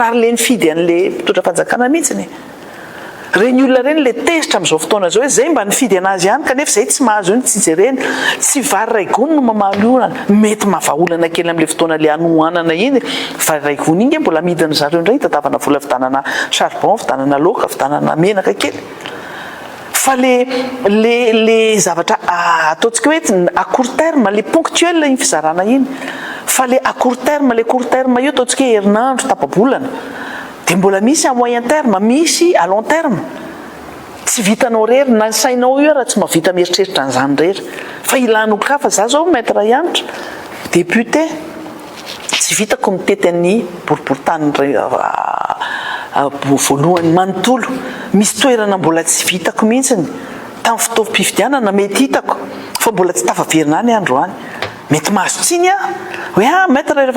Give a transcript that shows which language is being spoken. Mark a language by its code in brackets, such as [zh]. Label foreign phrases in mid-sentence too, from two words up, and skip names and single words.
[mg] ary le nifidy an'le mpitondra fanjakana mihitsiny reny olona reny le tezitra amin'izao fotoana zao hoe zay mba nifidy anazy ihany kanefa zay tsy mahazo iny tsy jereny tsy vary raigony no mamaly olana mety mahavaolana kely amin'le fotoana le anohanana iny vary raigony iny mbola midiny zareo indray tatavana vola fitanana charbon fitanana loka fitanana menaka kely fa le zavatra ataontsika hoe [fr] à court terme le ponctuel [mg] iny fizarana iny fa le [fr] à court terme [mg] io ataontsika hoe herinandro tapabolana dia mbola misy [fr] à moyen terme [mg] misy [fr] à long terme [mg] tsy vitanao rery na sainao io raha tsy mahavita mieritreritra an'izany rery fa ilanao ka fa za zao maître ianitra député tsy vitako mitety an'ny boriboritany voalohany manontolo misy toerana mbola tsy vitako mihitsiny tamin'ny fitaovim-pifidianana mety hitako fa mbola tsy tafaverina any androany mety mahazo tsiny hoe maître rehefa